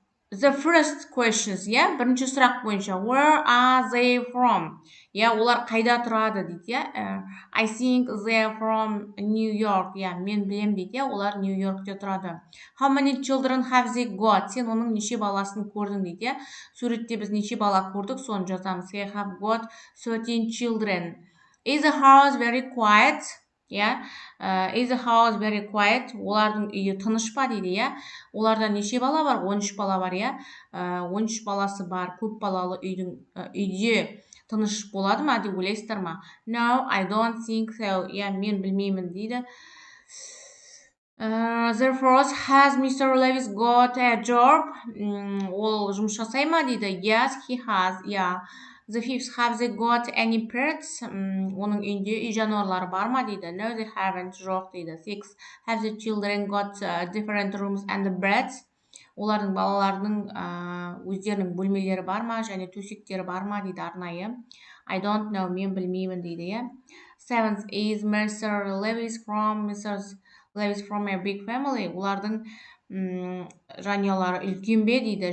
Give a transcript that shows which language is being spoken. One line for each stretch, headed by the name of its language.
English: The first questions,
Kazakh: бірінші сұрақ бойынша,
English: where are they from?
Kazakh: Олар қайда тұрады дейді,
English: I think they are from New York.
Kazakh: Мен білем дейді, олар Нью-Йоркте тұрады.
English: How many children have they got?
Kazakh: Сен оның неше баласын көрдің дейді. Суретте біз неше бала көрдік, соны жазамыз.
English: They have got 13 children. Is the house very quiet? Is the house very quiet?
Kazakh: Олардың үйі тыныш па дейді, Оларда неше бала бар? 13 бала бар, 13 баласы бар. Көп балалы үйде тыныш болады ма деп ойлайсыздар ма?
English: No, I don't think so.
Kazakh: Мен білмеймін дейді.
English: Therefore, has Mr.
Kazakh: Lewis
English: got a job?
Kazakh: Ол жұмыс жасай ма дейді.
English: Yes, he has. The fifth, have they got any pets?
Kazakh: Оның үйінде үй жануарлары бар ма дейді.
English: No, they haven't.
Kazakh: Жоқ дейді.
English: Six, have the children got different rooms and beds?
Kazakh: Олардың балаларының өздерінің бөлмелері бар ма және төсектері бар ма дейді арнайы.
English: I don't know.
Kazakh: Мен білмеймін дейді.
English: Seventh, is Mr. Lewis from a big family?
Kazakh: Олардың жанұялары үлкен бе дейді.